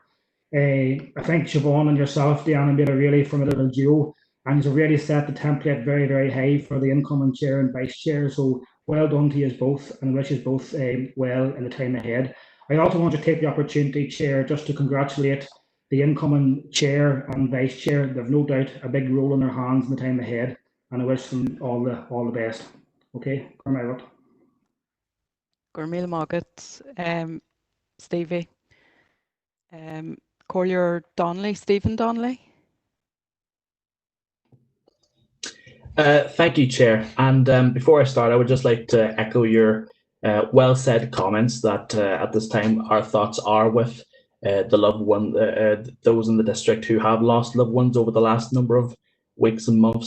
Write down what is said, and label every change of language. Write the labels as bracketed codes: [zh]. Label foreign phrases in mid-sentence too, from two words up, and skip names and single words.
[en] I think Siobhan and yourself, Deanna, made a really formidable duo, and you've already set the template very, very high for the incoming chair and vice chair. So well done to you both, and wish you both well in the time ahead. I also want to take the opportunity, Chair, just to congratulate the incoming chair and vice chair. They've no doubt a big role in their hands in the time ahead, and I wish them all the best. Okay, Cormac. [ga] Gurmil Mogget, [en] Stevie, Collier Donnelly, Stephen Donnelly. Thank you, Chair. And before I start, I would just like to echo your well said comments that at this time our thoughts are with the loved one, those in the district who have lost loved ones over the last number of weeks and months.